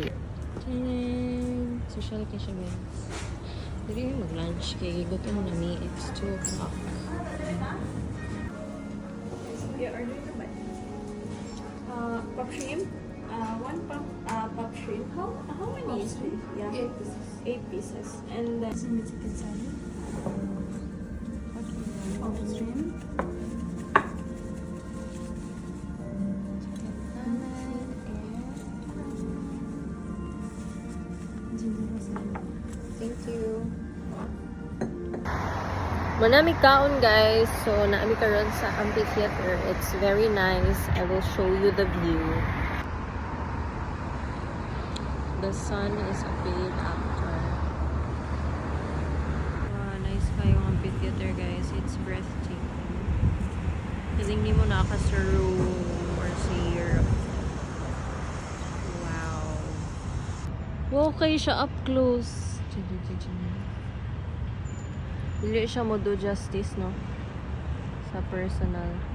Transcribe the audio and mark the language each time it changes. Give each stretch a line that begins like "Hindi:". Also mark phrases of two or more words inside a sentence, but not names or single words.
Cebuano: Social ka siya guys. Diri mag-lunch kay gutom na mi.
English: It's 2 o'clock. Pop shrimp. One pop shrimp. How many is it? Yeah. 8 pieces. And then some chicken salad. Pop shrimp. Thank you.
Cebuano: Manami kaon guys. So naami karon sa amphitheater.
English: It's very nice. I will show you the view. The sun is a bit after.
Cebuano: Wow, nice kayong amphitheater guys.
English: It's breathtaking.
Cebuano: Feeling ni mo naka sa room or sa Europe. Wow. Wow, kayo siya
English: up close.
Cebuano: Dili siya mo
English: do justice,
Cebuano: no? Sa personal.